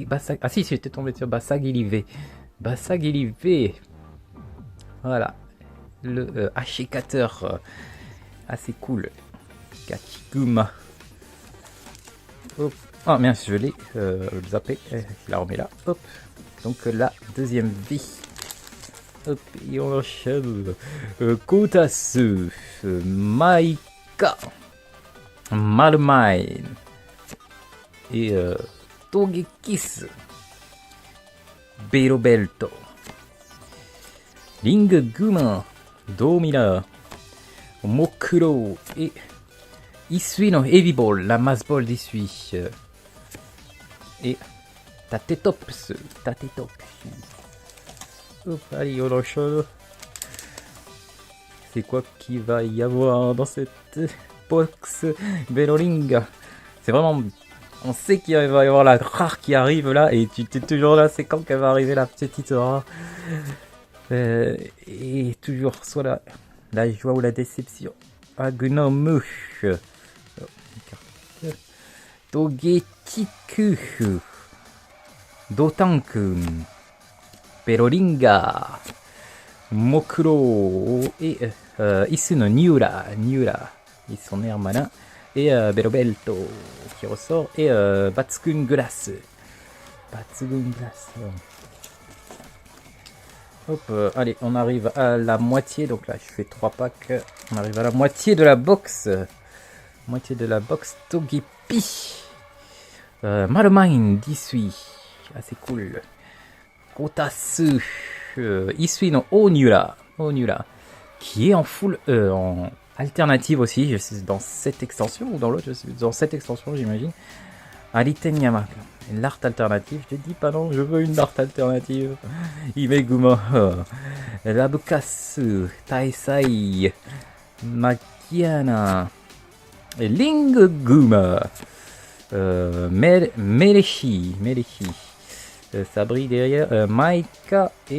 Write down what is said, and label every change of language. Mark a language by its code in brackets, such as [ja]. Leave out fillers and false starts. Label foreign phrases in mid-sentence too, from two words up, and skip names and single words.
[fr] Ah si, j'étais tombé sur Basagiri V. Voilà, le hachicateur, assez cool. Kachiguma. Hop. Ah mince, je l'ai zappé. Je la remets là. Hop. Donc la deuxième vie. Hop. Et on enchaîne. Kotasu. Maika. Malmine. Et Togekis. Berobelto. Ringuma. Domina. Mokuro et Isui no Heavy Ball, la mass ball d'Isui. Et Tatetops. Hop, allez, on enchaîne. C'est quoi qu'il va y avoir dans cette box? Belloringa. C'est vraiment On sait qu'il va y avoir la rare qui arrive là, et tu t'es toujours là, c'est quand qu'elle va arriver la petite rare. Et toujours soit la joie ou la déception. Agnomu. Togetiku. Dotankun. Perolinga. Mokuro. Et Isu no Niura. Ils sont nés malin. Et Berobelto qui ressort. Et Batsugun Glace. Hop, allez, on arrive à la moitié. Donc là, je fais 3 packs. On arrive à la moitié de la box. Togepi. Marumain, Disui. Ah, c'est cool. Kotasu. Isui no Onura. Qui est en full. En alternative aussi. Je sais, dans cette extension ou dans l'autre. Je sais, dans cette extension, j'imagine. Ariten Yamaka. L'art alternative, je te dis pas non, je veux une art alternative. Imeguma, Rabukasu, Taisai, Makiana, Linguma, Mereshi, ça brille derrière, Maika et...